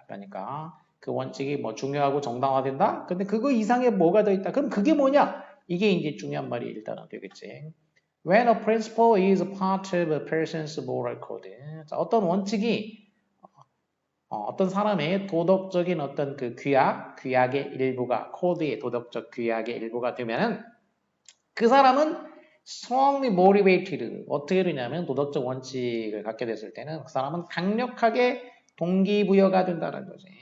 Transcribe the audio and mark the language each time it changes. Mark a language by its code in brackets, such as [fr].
[ko] 그러니까 그 원칙이 뭐 중요하고 정당화된다? 근데 그거 이상의 뭐가 더 있다? 그럼 그게 뭐냐? 이게 이제 중요한 말이 일단은 되겠지. [en] When a principle is part of a person's moral code. [ko] 자, 어떤 원칙이 어떤 사람의 도덕적인 어떤 그 규약의 일부가, 코드의 도덕적 규약의 일부가 되면은 그 사람은 strongly motivated. 어떻게 되냐면 도덕적 원칙을 갖게 됐을 때는 그 사람은 강력하게 동기부여가 된다는 거지.